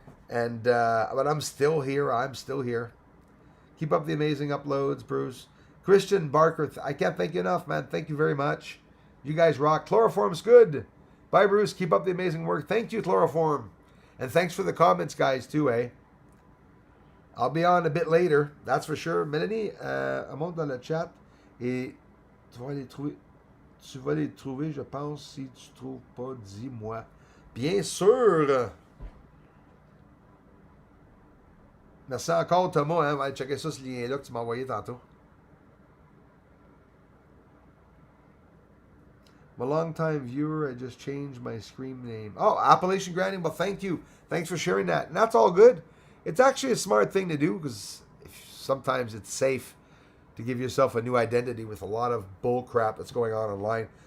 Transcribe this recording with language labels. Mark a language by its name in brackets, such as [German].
[English] And but I'm still here. I'm still here. Keep up the amazing uploads, Bruce. Christian Barker, I can't thank you enough, man. Thank you very much. You guys rock. Chloroform's good. Bye, Bruce. Keep up the amazing work. Thank you, Chloroform. And thanks for the comments, guys, too, eh? I'll be on a bit later, that's for sure. [French] Mélanie, monte dans le chat et tu vas les trouver. Tu vas les trouver, je pense. Si tu trouves pas, dis-moi. Bien sûr. Merci encore, Thomas. Hein? On va aller checker ça, ce lien-là que tu m'as envoyé tantôt. [English] I'm a long-time viewer. I just changed my screen name. Oh, Appalachian Grinding. Well, thank you. Thanks for sharing that. And that's all good. It's actually a smart thing to do because sometimes it's safe to give yourself a new identity with a lot of bull crap that's going on online.